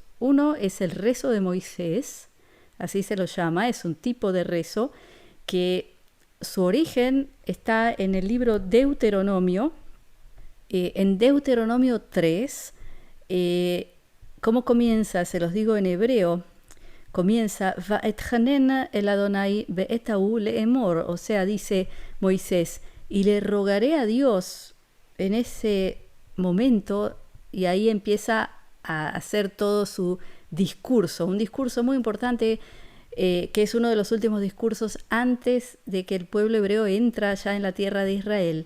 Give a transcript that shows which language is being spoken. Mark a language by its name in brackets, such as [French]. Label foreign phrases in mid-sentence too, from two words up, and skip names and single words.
[Spanish] Uno es el rezo de Moisés, así se lo llama, es un tipo de rezo que su origen está en el libro Deuteronomio, en Deuteronomio 3. ¿Cómo comienza? Se los digo en hebreo. [Hebrew] Comienza, ואתחנן אל ה' בעת ההיא לאמר, [Spanish] o sea, dice Moisés, y le rogaré a Dios en ese momento, y ahí empieza a hacer todo su discurso, un discurso muy importante, que es uno de los últimos discursos antes de que el pueblo hebreo entra ya en la tierra de Israel.